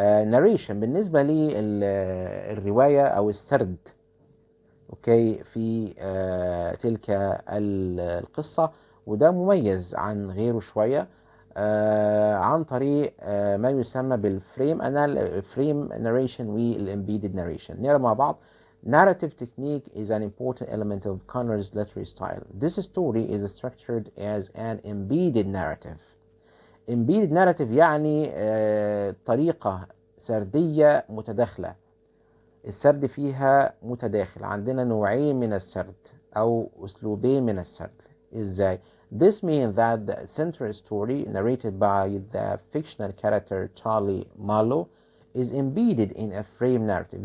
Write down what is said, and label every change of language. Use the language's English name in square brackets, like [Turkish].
[Arabic] narration بالنسبة للرواية أو السرد اوكي في تلك القصة، وده مميز عن غيره شوية عن طريق ما يسمى بالفريم narration والembedded narration. نقرا مع بعض. [English] Narrative technique is an important element of Conrad's literary style. This story is structured as an embedded narrative. [Arabic] Embedded narrative يعني طريقة سردية متداخلة. السرد فيها متداخل. عندنا نوعين من السرد أو أسلوبين من السرد. إزاي؟ [English] This means that the central story narrated by the fictional character Charlie Marlowe is embedded in a frame narrative.